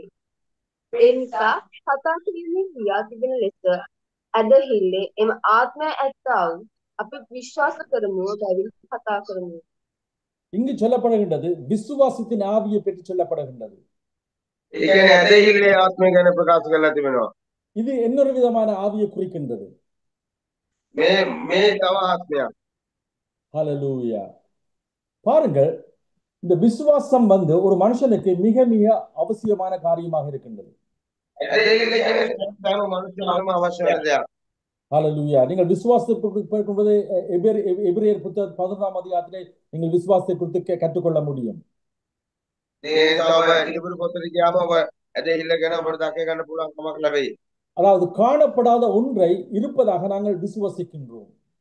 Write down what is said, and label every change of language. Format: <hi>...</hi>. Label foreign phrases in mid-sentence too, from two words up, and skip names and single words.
<si>ඒ නිසා කතා කිරීමේ ක්‍රියා තිබෙන ලෙස ඇදහිල්ලේ එම ආත්මය ඇත්තා වූ අපි විශ්වාස කරමු බැවින් කතා කරමු.</si> <ta>இங்கு சொல்லப்படுகின்றது விசுவாசத்தின் ஆவியை பற்றி சொல்லப்படுகின்றது.</ta> <si>ඒ කියන්නේ ඇදහිල්ලේ ආත්මය ගැන ප්‍රකාශ කරලා තිබෙනවා.</si> <ta>இது இன்னொரு விதமான ஆவியை குறிக்கின்றது.</ta> <si>මේ තව ආත්මයක්.</si> <ta>ஹalleluya பாருங்கள் இந்த விசுவாசம் ஒரு மனுஷனுக்கு மிக மிக அவசியமான காரியமாக இருக்கின்றது.</ta> <si>ඇදහිල්ලේ කියන්නේ සෑම මනුෂ්‍යයෙකුටම අවශ්‍ය වෙන දෙයක්.</si> <ta>ஹalleluya நீங்கள் விசுவாசத்தை பார்க்கும்போது எபிரேயர் புத்தகம் 11ஆம் அதிகாரத்திலே நீங்கள் விசுவாசத்தை குறித்து கற்றுக்கொள்ள முடியும். அதாவது காணப்படாத ஒன்றை இருப்பதாக நாங்கள் விசுவாசிக்கின்றோம்.</ta>